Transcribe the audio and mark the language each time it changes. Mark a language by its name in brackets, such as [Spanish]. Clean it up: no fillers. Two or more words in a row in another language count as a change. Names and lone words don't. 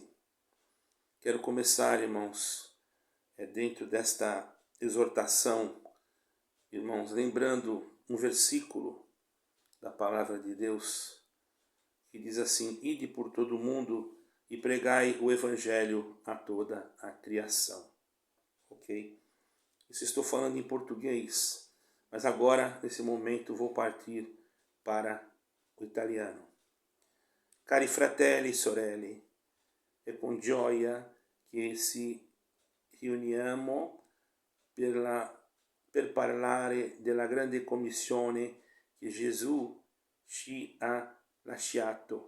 [Portuguese] Quero começar, irmãos, dentro desta exortação, irmãos, lembrando um versículo da palavra de Deus, que diz assim: ide por todo o mundo e pregai o evangelho a toda a criação. Ok? Isso estou falando em português, mas agora, nesse momento, vou partir para o italiano. [Italian] Cari fratelli e sorelle, è con gioia che ci riuniamo per parlare della grande commissione che Gesù ci ha lasciato.